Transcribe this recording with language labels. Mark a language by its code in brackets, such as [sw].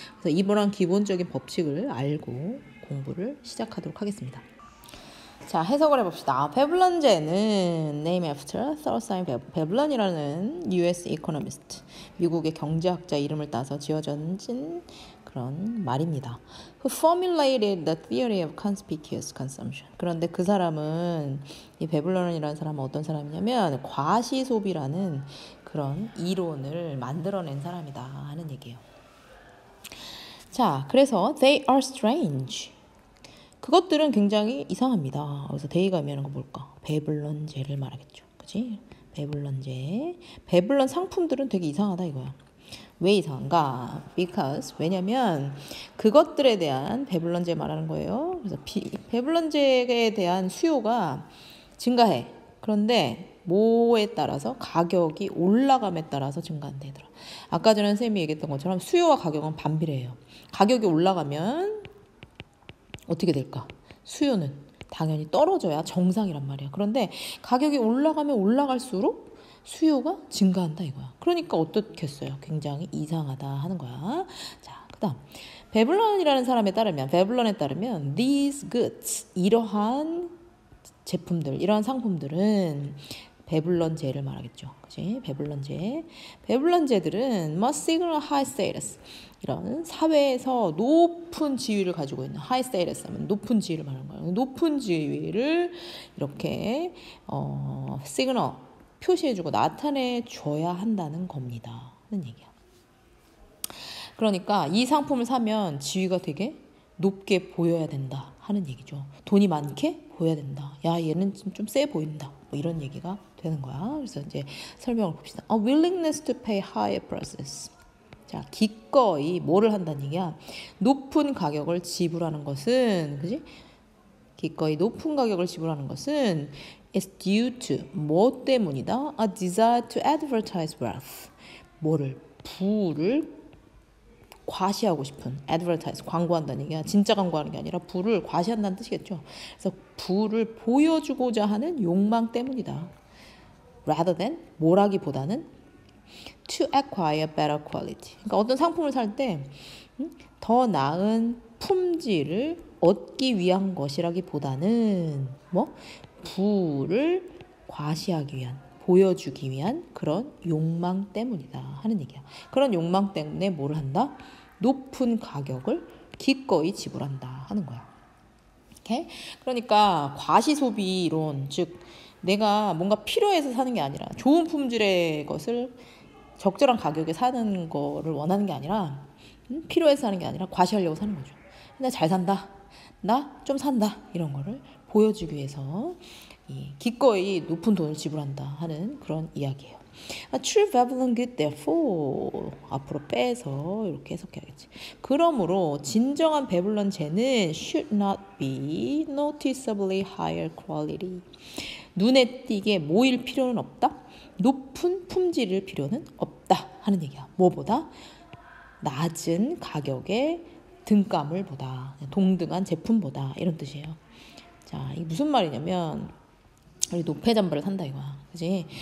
[ko] 그래서 이러한 기본적인 법칙을 알고 공부를 시작하도록 하겠습니다. 자, 해석을 해봅시다. 베블런제는 [en] name after [ko] 서사인 베블런이라는 [en] US economist, [ko] 미국의 경제학자 이름을 따서 지어진 그런 말입니다. [en] Who formulated the theory of conspicuous consumption. [ko] 그런데 그 사람은 이 베블런이라는 사람은 어떤 사람이냐면 과시소비라는 그런 이론을 만들어낸 사람이다 하는 얘기예요. 자, 그래서 [en] they are strange. [ko] 그것들은 굉장히 이상합니다. 그래서 데이가 의미하는 건 뭘까? 배블런제를 말하겠죠. 그치? 배블런제. 배블런 상품들은 되게 이상하다 이거야. 왜 이상한가? [en] Because [ko] 왜냐면 그것들에 대한 배블런제 말하는 거예요. 그래서 배블런제에 대한 수요가 증가해. 그런데 뭐에 따라서 가격이 올라감에 따라서 증가한대더라. 아까 전에 쌤이 얘기했던 것처럼 수요와 가격은 반비례해요. 가격이 올라가면 어떻게 될까? 수요는 당연히 떨어져야 정상이란 말이야. 그런데 가격이 올라가면 올라갈수록 수요가 증가한다 이거야. 그러니까 어떻겠어요? 굉장히 이상하다 하는 거야. 자, 그다음 베블런이라는 사람에 따르면 베블런에 따르면 [en] these goods [ko] 이러한 제품들, 이러한 상품들은 배블런제를 말하겠죠. 그치? 배블런제. [en] 배블런제들은 must signal high status. [ko] 이런 사회에서 높은 지위를 가지고 있는 [en] high status [ko] 하면 높은 지위를 말하는 거예요. 높은 지위를 이렇게 시그널 표시해주고 나타내줘야 한다는 겁니다. 하는 얘기야. 그러니까 이 상품을 사면 지위가 되게 높게 보여야 된다 하는 얘기죠. 돈이 많게 보여야 된다. 야, 얘는 좀 세 보인다. 뭐 이런 얘기가 되는 거야. 그래서 이제 설명을 봅시다. [en] A willingness to pay higher prices. [ko] 자, 기꺼이 뭐를 한다는 얘기야? 높은 가격을 지불하는 것은, 그지? 기꺼이 높은 가격을 지불하는 것은 [en] is due to [ko] 뭐 때문이다? [en] A desire to advertise wealth. [ko] 뭐를? 부를 과시하고 싶은 advertise 광고한다는 얘기야. 진짜 광고하는 게 아니라 부를 과시한다는 뜻이겠죠. 그래서 부를 보여주고자 하는 욕망 때문이다. [en] rather than [ko] 뭐라기보다는 [en] to acquire better quality. [ko] 그러니까 어떤 상품을 살 때 더 나은 품질을 얻기 위한 것이라기보다는 뭐 부를 과시하기 위한 보여주기 위한 그런 욕망 때문이다 하는 얘기야. 그런 욕망 때문에 뭐를 한다? 높은 가격을 기꺼이 지불한다 하는 거야. 오케이? 그러니까 과시소비 이론, 즉 내가 뭔가 필요해서 사는 게 아니라 좋은 품질의 것을 적절한 가격에 사는 거를 원하는 게 아니라 필요해서 사는 게 아니라 과시하려고 사는 거죠. 나 잘 산다. 나 좀 산다. 이런 거를 보여주기 위해서 기꺼이 높은 돈을 지불한다 하는 그런 이야기예요. [en] A true Babylon good therefore [ko] 앞으로 빼서 이렇게 해석해야겠지. 그러므로 진정한 베블론 제는 [en] should not be noticeably higher quality. [ko] 눈에 띄게 모일 필요는 없다. 높은 품질일 필요는 없다 하는 얘기야. 뭐보다? 낮은 가격의 등가물 보다, 동등한 제품보다 이런 뜻이에요. 자, 이게 무슨 말이냐면 우리 노페 잠바를 산다 이거야. 그지?